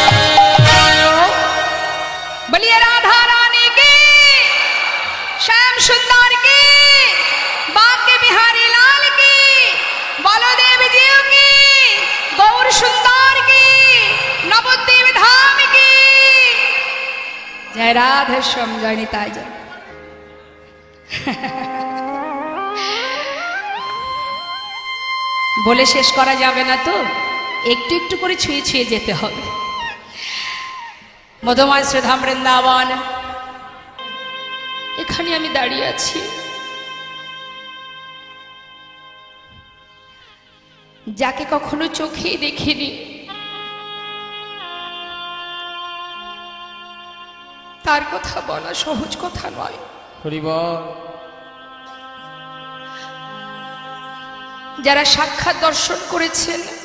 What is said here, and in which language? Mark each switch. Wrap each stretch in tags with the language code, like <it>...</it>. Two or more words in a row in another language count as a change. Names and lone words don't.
<hi>बोलिए राधा रानी की श्याम सुंदर की बांके बिहारी लाल की बलदेव जीव की गौर सुंदर की नवद्वीप धाम की जय राधे श्याम जय निताय जय</hi> <bn>বলে শেষ করা যাবে না তো একটু একটু করে ছুঁয়ে ছুঁয়ে যেতে হবে মধুময় শ্রীধাম বৃন্দাবন এখানে আমি দাঁড়িয়ে আছি যাকে কখনো চোখেই দেখিনি তার কথা বলা সহজ কথা নয় যারা সাক্ষাৎ দর্শন করেছেন</bn>